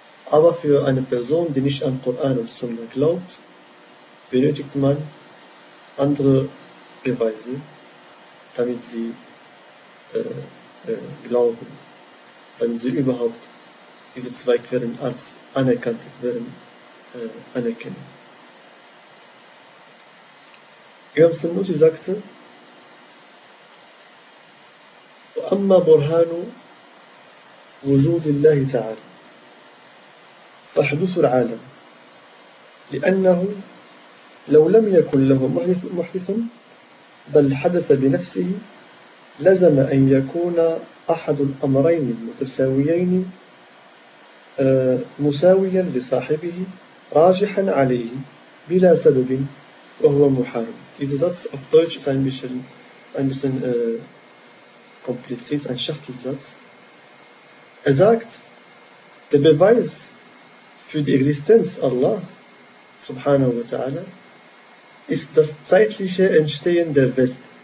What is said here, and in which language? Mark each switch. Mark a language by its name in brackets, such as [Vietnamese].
[German] Aber für eine Person, die nicht an Koran und Sunna glaubt, benötigt man andere Beweise, damit sie glauben, damit sie überhaupt diese zwei Quellen als anerkannte Quellen anerkennen. Imam Sanusi sagte: [Arabic] وَأَمَّا بُرْهَانُ وُجُودِ اللَّهِ تَعَالَى فَحْدُثُ الْعَالَمُ لِأَنَّهُ لَوْ لَمْ يَكُنْ لَهُ مُحْدِثٌ بَلْ حَدَثَ بِنَفْسِهِ لزم أن يكون أحد الأمرين المتساويين مساويا لصاحبه راجحا عليه بلا سبب وهو محارب. [German] Dieser Satz auf Deutsch ist ein bisschen kompliziert, ein Schachtelsatz. Er sagt, der Beweis für die Existenz Allah subhanahu wa ta'ala ist das zeitliche Entstehen der Welt.